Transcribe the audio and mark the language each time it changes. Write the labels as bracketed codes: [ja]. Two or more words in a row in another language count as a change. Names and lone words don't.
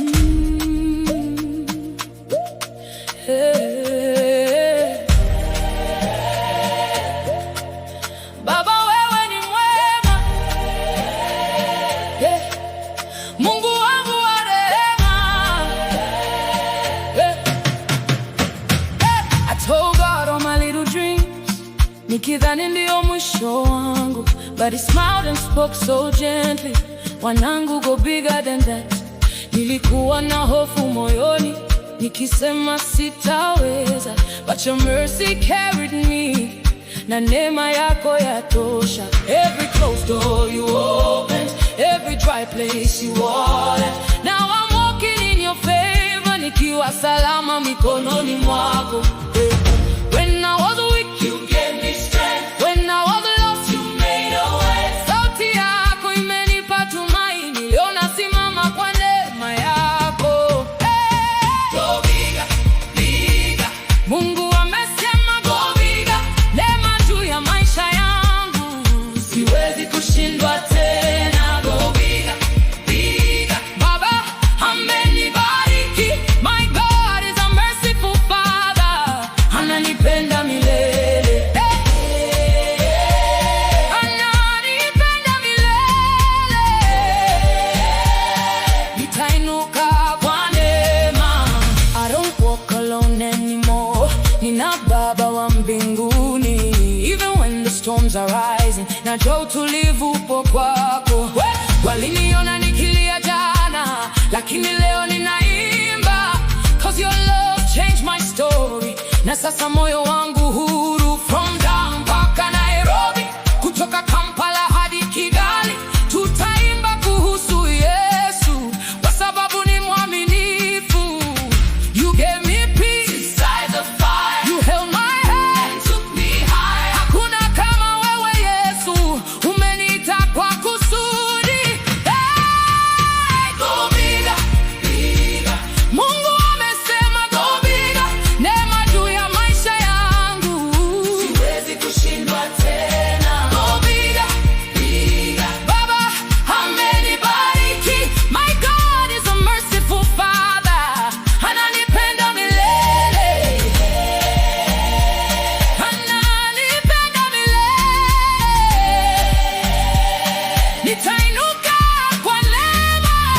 [sw] Mm. Hey. Baba, wewe ni mwema. Hey. Mungu wangu wa rehema. Hey. Hey. [en] I told God all my little dreams, [sw] nikidhani ndio mwisho wangu, [en] but he smiled and spoke so gently, "Wanangu, go bigger than that." [sw] Nilikuwa na hofu moyoni, nikisema sitaweza, [en] but your mercy carried me, [sw] na neema yako yatosha. [en] Every closed door you opened, every dry place you watered. Now I'm walking in your favor, [sw] nikiwa salama mikononi mwako. [en] When I was weak, you gave me strength. When I was lost, you made a way. [sw] Sauti yako imenipa tumaini, leo nasimama kwa neema yako. [en] Hey. Go bigger, bigger. [sw] Mungu amesema [en] go bigger. [sw] Neema juu ya maisha yangu, siwezi kushindwa tena. [en] Go bigger, bigger. [sw] Baba amenibariki. [en] My God is a merciful Father. [sw] Ananipenda milele. Hey. Ananipenda milele. Nitainuka kwa neema. [en] I don't walk alone anymore. [sw] Nina Baba wa mbinguni. [en] Even when the storms are rising, [sw] najua utulivu upo kwako. Waliniona nikilia jana, lakini leo ninaimba. [en] 'Cause your love changed my story. [sw] Na sasa moyo wangu huru. From Dar mpaka Nairobi, kutoka Kampala hadi Kigali, tutaimba kuhusu Yesu, kwa sababu ni mwaminifu. [en] You gave me peace inside the fire. You held my hand and took me higher. [sw] Hakuna kama wewe, Yesu, umeniita kwa kusudi. [en] Hey, go bigger, bigger. [sw] Mungu amesema [en] go bigger. [sw] Neema juu ya maisha yangu, siwezi kushindwa tena. [en] Go bigger, bigger. [sw] Baba amenibariki. [en] My God is a merciful Father. [sw] Ananipenda milele. Ananipenda milele. Nitainuka kwa neema.